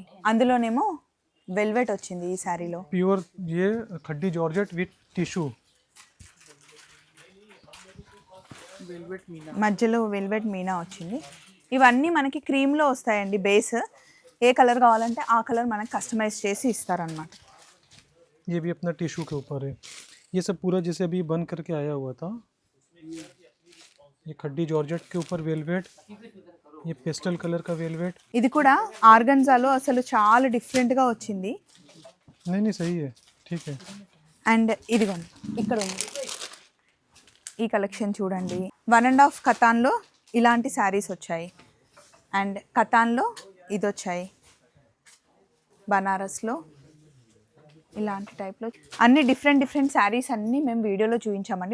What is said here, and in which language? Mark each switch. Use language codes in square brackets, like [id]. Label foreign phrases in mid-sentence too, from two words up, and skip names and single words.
[te] అందులోనేమో వెల్వెట్ వచ్చింది ఈ శారీలో. [en] pure a khaddi georgette with tissue, [te] మధ్యలో వెల్వెట్ మీనా వచ్చింది. ఇవన్నీ మనకి క్రీమ్లో వస్తాయండి. బేస్ ఏ కలర్ కావాలంటే ఆ కలర్ మనకి కస్టమైజ్ చేసి ఇస్తారనమాట. [hi] ये भी अपना टिश्यू के ऊपर है. ये सब पूरा जैसे अभी बन करके आया हुआ था. ये खड्डी जॉर्जेट के ऊपर वेलवेट, ये [en] pastel colour [hi] का वेलवेट. [te] ఇది కూడా ఆర్గన్జాలో అసలు చాలా డిఫరెంట్గా వచ్చింది. [hi] नहीं नहीं सही है, ठीक है. [te] అండ్ ఇదిగోండి ఇక్కడ ఉంది ఈ కలెక్షన్ చూడండి. 1.5 కతాన్లో ఇలాంటి శారీస్ వచ్చాయి. అండ్ కతాన్లో ఇది వచ్చాయి. బనారస్లో ఇలాంటి టైప్లో అన్ని [en] different sarees [te] అన్నీ మేము వీడియోలో చూపించామండి.